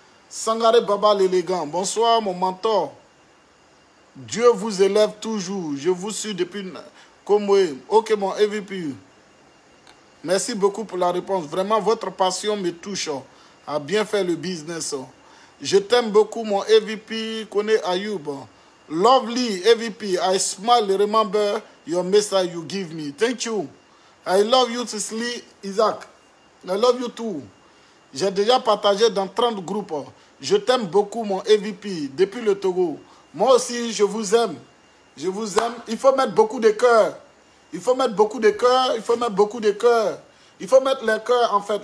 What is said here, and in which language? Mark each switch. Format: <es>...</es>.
<fr>Sangaré Baba l'élégant. Bonsoir, mon mentor. Dieu vous élève toujours. Je vous suis depuis Komwe. Ok, mon MVP. Merci beaucoup pour la réponse. Vraiment, votre passion me touche à bien faire le business. Je t'aime beaucoup, mon MVP.</fr> <en>Kone Ayoub. Lovely MVP. I smile, remember your message you give me. Thank you. I love you, Tisli Isaac. I love you too.</en> <fr>J'ai déjà partagé dans 30 groupes. Je t'aime beaucoup, mon MVP, depuis le Togo. Moi aussi, je vous aime. Je vous aime. Il faut mettre beaucoup de cœurs. Il faut mettre beaucoup de cœurs. Il faut mettre beaucoup de cœurs. Il faut mettre les cœurs, en fait.</fr>